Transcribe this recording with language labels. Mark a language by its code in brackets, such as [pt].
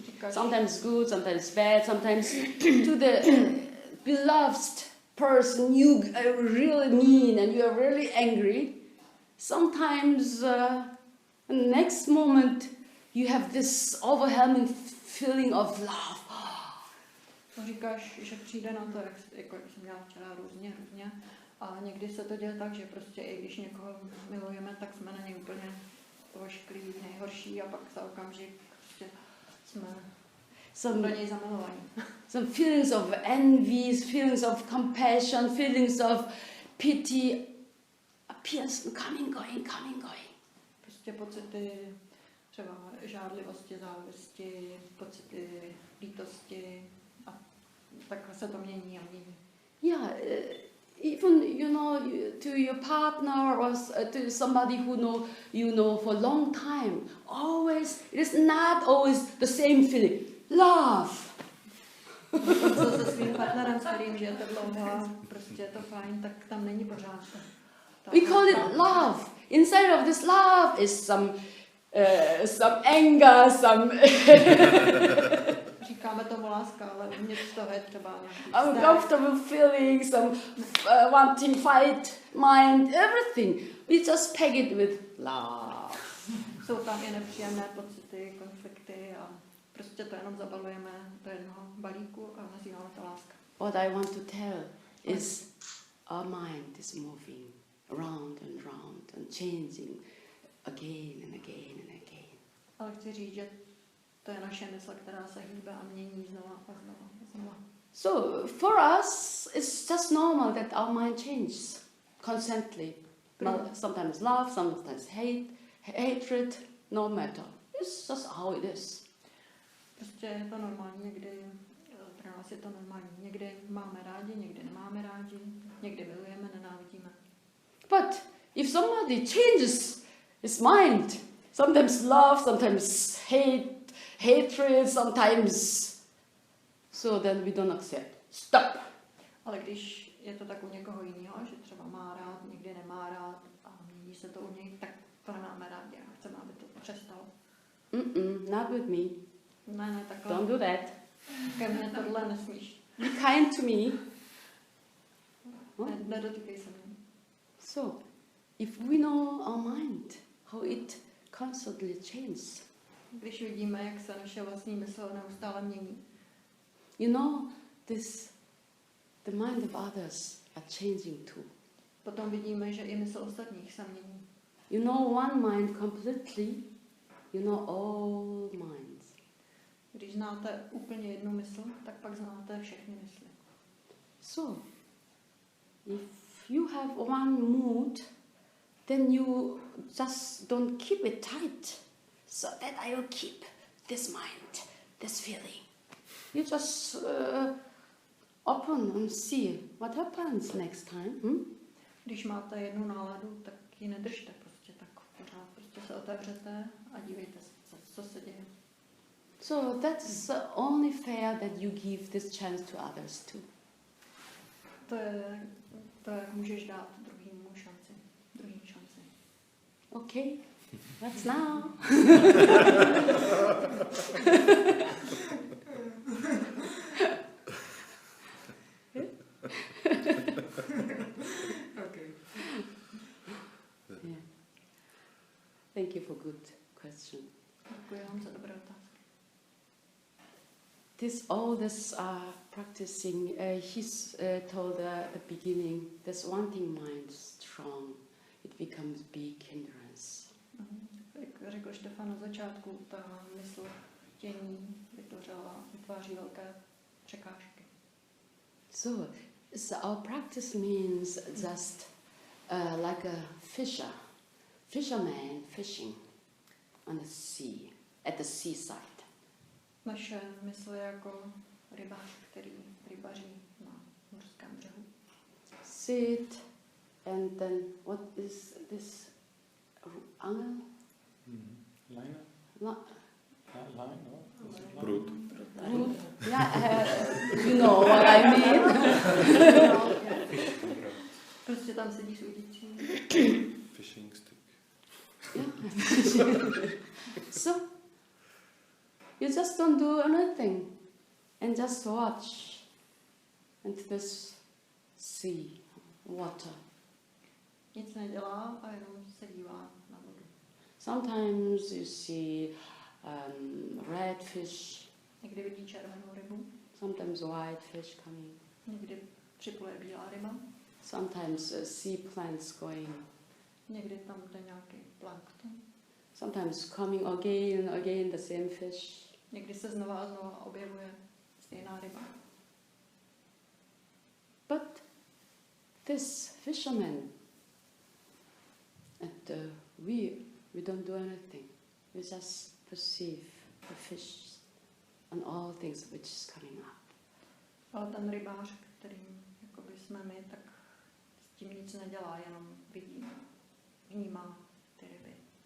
[en] Sometimes good, sometimes bad, sometimes to the beloved person you are really mean and you are really angry. Sometimes the next moment you have this overwhelming feeling of love. [cs] Říkáš, že přijde na to, jako jsem měla včera různě, a někdy se to děje tak, že prostě i když někoho milujeme, tak jsme na něj úplně ošklí, nejhorší a pak za okamžik prostě jsme do něj zamilovaní. [en] Some feelings of envy, feelings of compassion, feelings of pity appears coming, going. [cs] Prostě pocity třeba žádlivosti, závisti, pocity lítosti a takhle se to mění a mění. [en] Yeah, even to your partner or to somebody who know for a long time, it is not always the same feeling. Love. [cs] Se svým partnerem, s kterým žijete dlouho, prostě je to fajn, tak tam není pořád. [en] We call it love. Inside of this love is some anger, some [cs] Říkáme tomu láska, ale uvnitř toho je třeba [en] uncomfortable feelings, some wanting fight, mind, everything. We just pack it with love. [cs] Jsou tam i nepříjemné pocity, konflikty a prostě to jenom zabalujeme do jednoho balíku a nazýváme to láska. [en] What I want to tell is our mind is moving round and changing again and again. [cs] Ale chci říct, že to je naše mysl, která se hýbe a mění znova. [en] So for us, it's just normal that our mind changes constantly. Sometimes love, sometimes hatred, no matter. It's just how it is. [cs] Prostě je to normální, někdy pro nás je to normální. Někdy máme rádi, někdy nemáme rádi, někdy milujeme, nenávidíme. [en] But if somebody changes his mind, sometimes love, sometimes hatred, sometimes, so then we don't accept. Stop. [cs] Ale když je to tak u někoho jiného, že třeba má rád, někdy nemá rád a mění se to u něj, tak to nemáme rádi a chceme, aby to přestalo. [en] Not with me. [cs] Ne, takhle. [en] Don't do that. [cs] Ke mně tohle nesmíš. [en] Be kind to me. [cs] Nedotýkej se mě. [en] So, if we know our mind, how it constantly changes. [cs] Když vidíme, jak se naše vlastní mysl neustále mění. [en] The mind of others are changing too. [cs] Potom vidíme, že i mysl ostatních se mění. [en] You know one mind completely, you know all minds. [cs] Když znáte úplně jednu mysl, tak pak znáte všechny mysli. [en] So, if you have one mood, then you just don't keep it tight. So that I will keep this mind, this feeling. You just open and see what happens next time. [cs] Když máte jednu náladu, tak ji nedržte prostě tak pořád. Prostě se otevřete a dívejte se, co se děje. [en] So that's only fair that you give this chance to others too. [cs] To je, jak můžeš dát druhým šanci. [en] Okay, that's now. Okay. Yeah. Thank you for good question. [cs] Děkuji vám za dobré otázky. [en] All this practicing, he's told at the beginning, this wanting mind strong, it becomes big hindrance. [cs] Jak řekl Štefan na začátku, ta mysl chtění vytváří velké překážky. [en] So our practice means just like a fisherman fishing on the sea, at the seaside. [cs] Naše mysl je jako rybář, který rybaří na mořském břehu. [en] Sit and then what is this? Angel? Line? La- Line? No? Is it line? [cs] Prut. [en] Yeah, you know what I mean. [cs] Prostě tam sedí s udící. [en] Fishing stick. Yeah. So you just don't do anything and just watch into this sea, water. [cs] Nic nedělá a jenom se dívá na vodu. [en] Sometimes you see red fish, [cs] Někdy vidí červenou rybu, [en] sometimes white fish coming, [cs] někdy připluje bílá ryba, [en] sometimes sea plants going, [cs] někdy tam jde nějaký plankton, [en] sometimes coming again and again the same fish. [cs] někdy se znova a znova objevuje stejná ryba. [en] But this fisherman, and we don't do anything. We just perceive the fish and all things which is coming up. [cs] Ale ten rybář, kterým jakoby jsme my, tak s tím nic nedělá, jenom vidí, vnímá ty ryby.